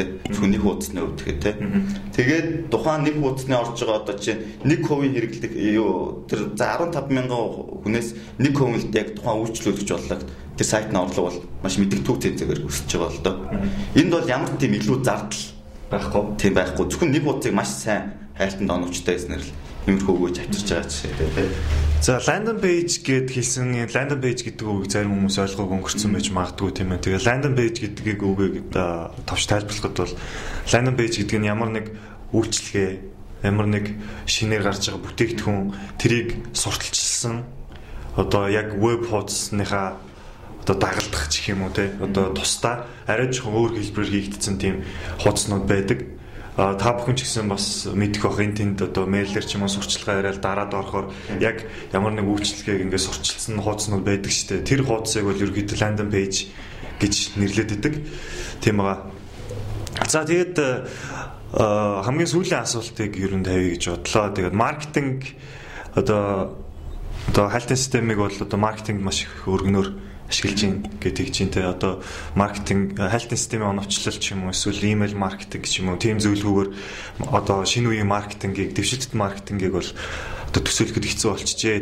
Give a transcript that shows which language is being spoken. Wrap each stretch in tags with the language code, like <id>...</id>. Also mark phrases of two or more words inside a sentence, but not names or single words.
<mn>Зөвхөн нэг хуудасны хувьд гэхэд те. Тэгээд тухайн нэг хуудасны орж байгаа одоо чинь 1% хэрэглэдэг тэр 15,000 хүнээс 1% л яг тухайн үйлчлүүлэгч боллоо. Тэр сайтны орлого бол маш мэдэгдүү цэцээр өсөж байгаа л доо. Энд бол ямар тийм илүү зардал байхгүй. Тийм байхгүй. Зөвхөн нэг хуудсыг маш сайн хайлтанд оновчтой гэснээр л иймэрхүү өгөөж авчирч байгаа жишээ тийм. За</mn> <en>landing page</en> <mn>гэд хэлсэн</mn> <en>landing page</en> <mn>гэдэг үгийг зарим хүмүүс ойлгоогүй өнгөрцөн байж магадгүй тийм ээ. Тэгээ</mn> <en>landing page</en> <mn>гэдгийг үгийг товч тайлбарлахад бол</mn> <en>landing page</en> <mn>гэдэг нь ямар нэг үйлчлэгээ, ямар нэг шинээр гарч байгаа бүтээгдэхүүн тэрийг сурталчилсан одоо яг веб хуудасныхаа одоо дагалдах гэх юм уу те одоо тусдаа арай жоохон өөр хэлбэрээр хийгдсэн тийм хуудаснууд байдаг. Та бүхэн ч гэсэн бас мэдэх бах энэ тэнд одоо мэйлэр ч юм уу сурчлагаа яриад дараад орохоор яг ямар нэг үйлчлэгийг ингээд сурчилсан хуудаснууд байдаг шүү дээ. Тэр хуудсыг бол ерөнхийдөө</mn> <en>landing page</en> <mn>гэж нэрлэдэг. Тийм байгаа. За тэгээд хамгийн сүүлийн асуултыг ер нь тавья гэж бодлоо. Тэгээд маркетинг одоо хайлтын системийг бол одоо маркетинг маш их өргөнөөр ашиглаж байна гэдэг чинь те одоо маркетинг хайлтын системийн оновчлол ч юм уу эсвэл имэйл маркетинг ч юм уу тийм зөвлөгөөр одоо шинэ үеийн маркетингийг дэвшилтэт маркетингийг бол одоо төсөөлөхөд хэцүү болчихжээ.</mn>